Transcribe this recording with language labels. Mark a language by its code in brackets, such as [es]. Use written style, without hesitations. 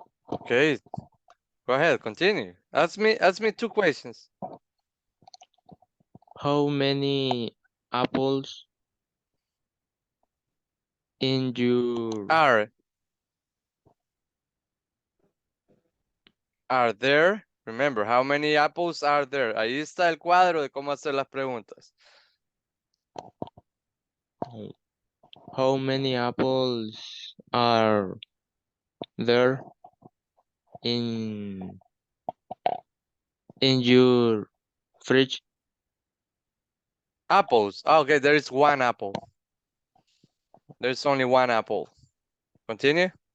[en] Okay, go ahead, continue. Ask me 2 questions. How many apples in your Are there? Remember, how many apples are there? [es] Ahí está el cuadro de cómo hacer las preguntas. [en] how many apples are there in your fridge? Apples. Okay, there is 1 apple. There's only 1 apple. Continue.